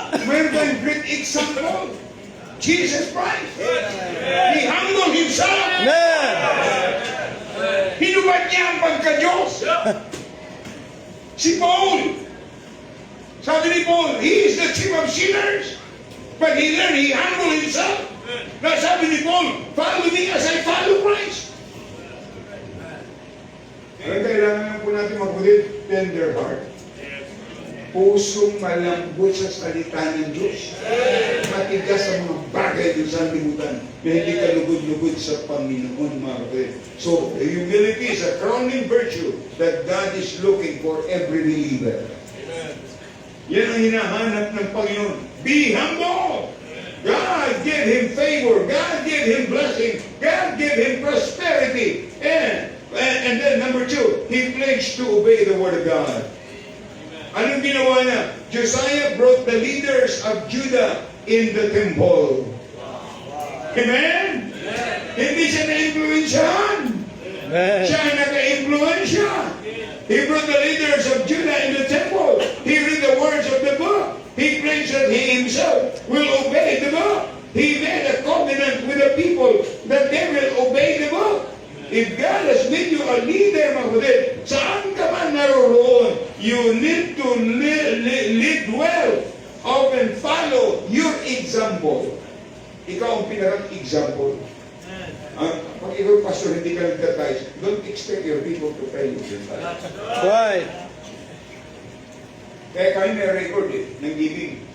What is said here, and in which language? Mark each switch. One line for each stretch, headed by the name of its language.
Filipino: Mayroon tayong
English: great example.
Filipino: Jesus Christ.
English: He humbled himself. Amen.
Filipino: Hinubad niya ang pagka-Diyos. Si Paul. Sabi ni
English: Paul, he is the chief of sinners. But he learned, he humbled himself.
Filipino: Na sabi ni
English: Paul, follow me as I follow Christ.
Filipino: Kaya kailangan lang po natin mabulit
English: tender heart.
Filipino: pusong malambot sa salita ng Diyos. Matigas sa mga bagay doon sa limutan na hindi ka lugod-lugod sa Panginoon, mga kapatid.
English: So, humility is a crowning virtue that God is looking for every believer.
Filipino: Yan ang hinahanap ng Panginoon.
English: Be humble! God give him favor. God give him blessing. God give him prosperity. And then number 2, he pledged to obey the word of God.
Filipino: Anong ginawa niya?
English: Josiah brought the leaders of Judah in the temple.
Filipino: Amen? Hindi siya na-influensyahan. Siya ang naka-influensya.
English: He brought the leaders of Judah in the temple. He read the words of the book. He claims that he himself will obey the book. He made a covenant with the people that they will obey the book. If God has made you a leader,
Filipino: mga kapatid, saan ka man naroon,
English: you need to lead well. Often follow your example.
Filipino: Ikaw ang pinaka-example. Pag ikaw, pastor, hindi ka nagtatayos,
English: don't expect your people to pay you. Right.
Filipino: Kaya kami may record ng giving.